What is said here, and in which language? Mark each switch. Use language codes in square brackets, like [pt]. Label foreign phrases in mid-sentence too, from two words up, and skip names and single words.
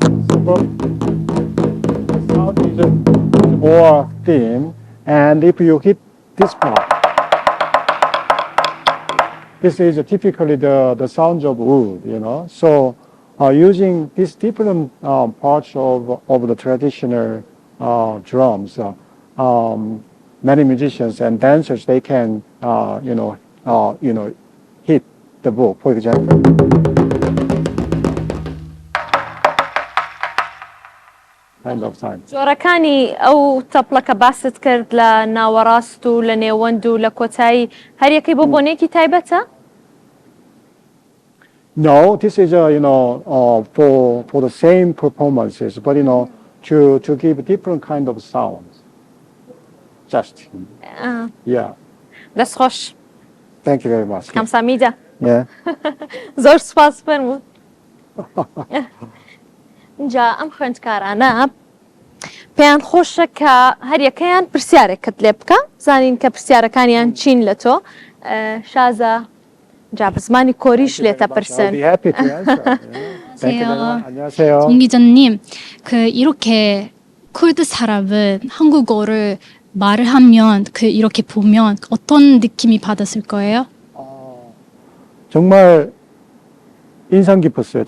[en] the sound is more thin, and if you hit this part, this is typically the sounds of wood, So using these different parts of the traditional drums, many musicians and dancers, they can, hit the book, for example. Kind of time. [ckb] جۆرەکانی ئەو تەپڵەکە باست کرد لە ناوەڕاست و لە نێوەند و لە کۆتایی هەریەکەی بۆ بۆنێکی تایبەتە؟ [en] No, this is for the same performances, but to give different kind of sounds. Just yeah. [ckb] دەست خۆش. [en] Thank you very much. [ko] کامسامیدە. [en] Yeah. [ckb] زۆر سوپاس فەرموو. جا ئەم خوێندکارانە پێیان خۆشە کە هەریەکەیان پرسیارێکت لێ بکە زانین کە پرسیارەکانیان چین لە تۆ شازە جا بە زمانی کۆریش لێتە پرسن. [ko] 기자님, 이렇게 쿨드 사람은 한국어를 말을 하면 이렇게 보면 어떤 느낌이 받았을 거예요? 정말 인상 깊었어요.